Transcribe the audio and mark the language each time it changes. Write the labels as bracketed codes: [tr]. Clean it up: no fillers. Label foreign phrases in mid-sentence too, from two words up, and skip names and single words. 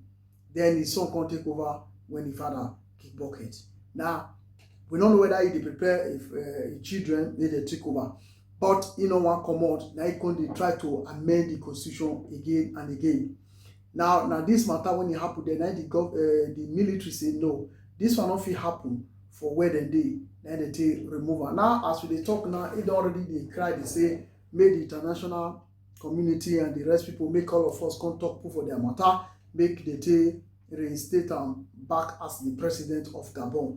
[pcm] Then his son can take over when the father kick bucket. Now we don't know whether he prepare if children they take over, but you know one come out now he can try to amend the constitution again and again. Now this matter when it happen, then the military say no, this one not fit happen for where they dey. Then they take removal. Now as we dey talk now, it already they cry, they say make the international community and the rest people make all of us come talk for their matter, make they take reinstate am back as the president of Gabon.